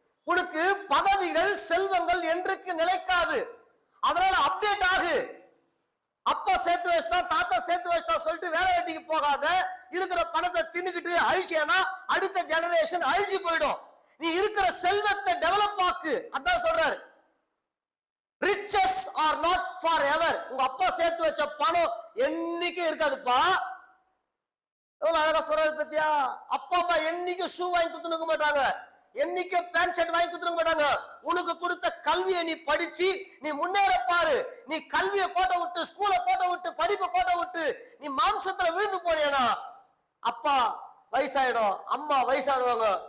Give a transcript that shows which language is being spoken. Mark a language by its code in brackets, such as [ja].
[ta] உனக்கு பதவிகள் செல்வங்கள் என்றைக்கு நிலைக்காது, அதனால அப்டேட் ஆகு. அப்பா சேர்த்து வச்சிட்டா, தாத்தா சேர்த்து வச்சிட்டா சொல்லிட்டு வேலை வெட்டிக்கு போகாத. இருக்கிற பணத்தை தின்னுக்கிட்டு அழிச்சியானா அடுத்த ஜெனரேஷன் அழிஞ்சு போயிடும். நீ இருக்கிற செல்வத்தை டெவலப் ஆக்கு. அதான் சொல்றாரு, [en] riches are not forever. [ta] உங்க அப்பா சேர்த்து வச்ச பணம் என்னைக்கும் இருக்காதுப்பா. எவ்வளவு அழகா சொல்றாரு பத்தியா. அப்பா அம்மா என்னைக்கும் ஷூ வாங்கி குத்துனுக்க மாட்டாங்க, என்னைக்கும் பேண்ட் ஷர்ட் வாங்கி குத்துனுக்க மாட்டாங்க. உனக்கு கொடுத்த கல்வியை நீ படிச்சு நீ முன்னேற பாரு. நீ கல்வியை கோட்டை விட்டு, ஸ்கூலை கோட்டை விட்டு, படிப்பை கோட்டை விட்டு நீ மாம்சத்துல விழுந்து போனேனா அப்பா வயசாயிடும், அம்மா வயசாடுவாங்க.